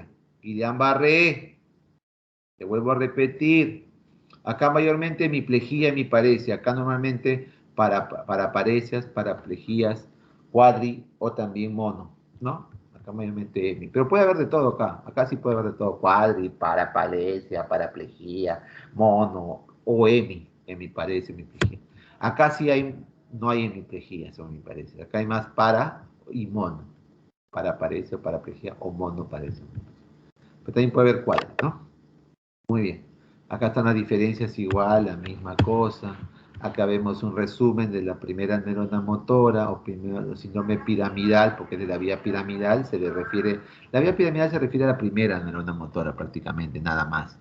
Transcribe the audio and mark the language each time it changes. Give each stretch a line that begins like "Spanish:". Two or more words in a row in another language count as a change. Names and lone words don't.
Spanish: Guillain-Barré. Te vuelvo a repetir. Acá mayormente hemiplegia, hemiparesia. Acá normalmente paraparesias, paraplejías, cuadri o también mono, ¿no? Acá mayormente hemi. Pero puede haber de todo acá. Acá sí puede haber de todo. Cuadri, paraparesia, paraplejía, mono o hemiparesia, hemiplegia. Acá sí hay, no hay hemiplegia, eso me parece. Acá hay más para y mono. Paraparesia, paraplegia o monoparesia. Pero también puede haber cuadri, ¿no? Muy bien. Acá están las diferencias igual, la misma cosa. Acá vemos un resumen de la primera neurona motora o primero, síndrome piramidal, porque de la vía piramidal se le refiere, la vía piramidal se refiere a la primera neurona motora prácticamente, nada más.